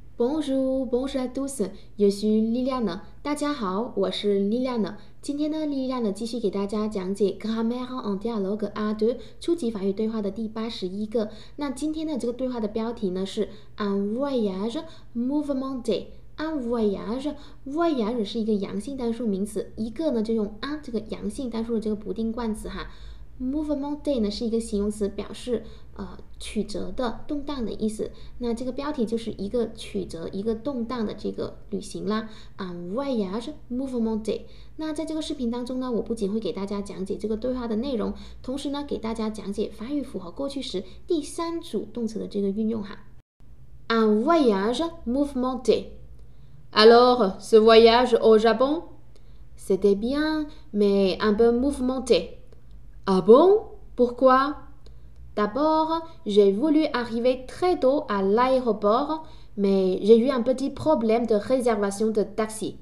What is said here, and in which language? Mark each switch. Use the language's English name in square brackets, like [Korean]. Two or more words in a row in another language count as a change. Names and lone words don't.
[French] Bonjour, bonjour à tous, je suis Liliane。 [Chinese] 大家好，我是 Liliane。今天呢，Liliane 继续给大家讲解 Grammaire en dialogue A2 初级法语对话的第81个。那今天的这个对话的标题呢是 Un voyage mouvementé。Un voyage 是一个阳性单数名词，一个呢就用 un 这个阳性单数的这个不定冠词哈。Mouvementé 呢是一个形容词，表示曲折的、动荡的意思。那这个标题就是一个曲折、一个动荡的这个旅行啦。Un voyage mouvementé。那在这个视频当中呢，我不仅会给大家讲解这个对话的内容，同时呢，给大家讲解法语符合过去时第3组动词的这个运用哈。Un voyage mouvementé. [French] Alors, ce voyage au Japon, c'était bien, mais un peu mouvementé.Ah bon? Pourquoi? D'abord, j'ai voulu arriver très tôt à l'aéroport, mais j'ai eu un petit problème de réservation de taxi.